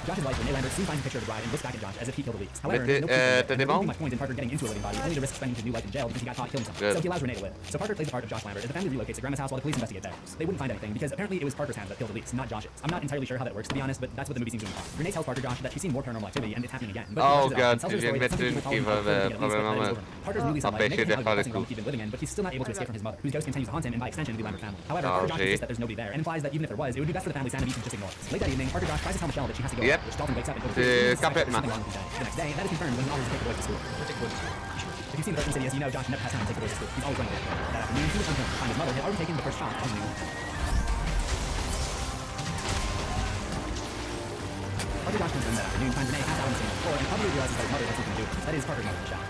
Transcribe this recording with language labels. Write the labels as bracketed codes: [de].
[en] Josh's wife, Renee Lambert, soon finds a picture of the bride and looks back at Josh as if he killed Elise. However, there's no proof of it, and there wouldn't be much point in Parker getting into a living body, only to risk spending his new life in jail because he got caught killing someone. So he allows Renee to live. So Parker plays the part of Josh Lambert as the family relocates to Grandma's house while the police investigate theirs. They wouldn't find anything because apparently it was Parker's hand that killed Elise, not Josh's. I'm not entirely sure how that works, to be honest, but that's what the movie seems to imply. Renee tells Parker Josh that she's seen more paranormal activity and it's happening again. But oh god, [fr] tu viens de mettre une qui va probablement empêcher de faire le coup. [en] in, but he's still not able to escape from his mother, whose ghost continues to haunt him and by extension the Lambert family. However, Parker Josh insists that there's nobody there and implies that even if there was, it would be best for the family's sanity to just ignore it. Late that evening, Parker Josh tries to tell Michelle that she has to go out, which Dalton wakes up and overhears something wrong with his day. The next day, that is confirmed when he offers to take the boys to school. If you've seen the first Insidious, you know Josh never has time to take the boys to school. He's always running away. That afternoon, he was home to find his mother had already taken the first shot on the Parker Josh comes in that afternoon, finds Renee passed out on the floor, and probably realizes that his mother has something to do with it. That is Parker's mother, Michelle.